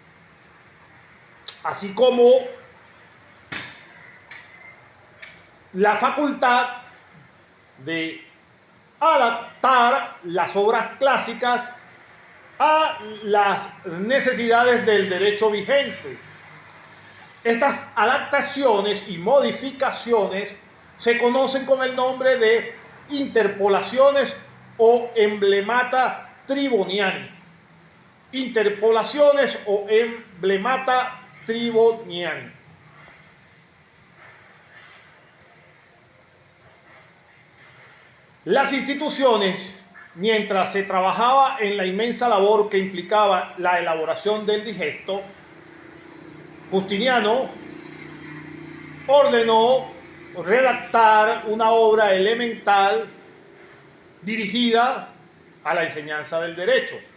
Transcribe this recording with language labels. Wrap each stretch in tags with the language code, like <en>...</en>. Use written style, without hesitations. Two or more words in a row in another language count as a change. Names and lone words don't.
<es>así como la facultad de adaptar las obras clásicas a las necesidades del derecho vigente. Estas adaptaciones y modificaciones se conocen con el nombre de interpolaciones o</es> <la>emblemata triboniani.</la> <es>Interpolaciones o</es> <la>emblemata triboniani.</la> <es>Las instituciones, mientras se trabajaba en la inmensa labor que implicaba la elaboración del digesto, Justiniano ordenó redactar una obra elemental dirigida a la enseñanza del derecho.</es>